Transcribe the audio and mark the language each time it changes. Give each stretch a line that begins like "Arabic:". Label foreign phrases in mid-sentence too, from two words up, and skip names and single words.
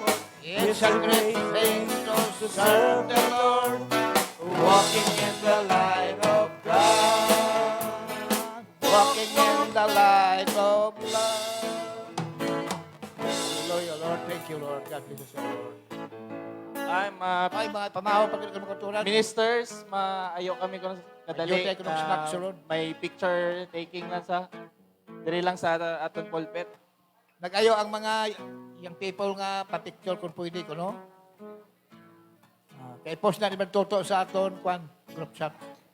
English: It's a great thing to serve the Lord, walking in the light of God. Walking in the light of love. Hallelujah, Lord. Thank you, Lord. God bless us, Lord. I'm
Hiligaynon: Ay, mga pamahaw pag kami magkaturan. ministers, maayo kami kung kadali. Ayaw tayo kung snack, sunod. May picture taking lang sa diri lang sa aton pulpit. Nag-ayo ang mga young people nga pa-picture kung pwede ko, no? Kaya post na naman toto sa aton, group chat.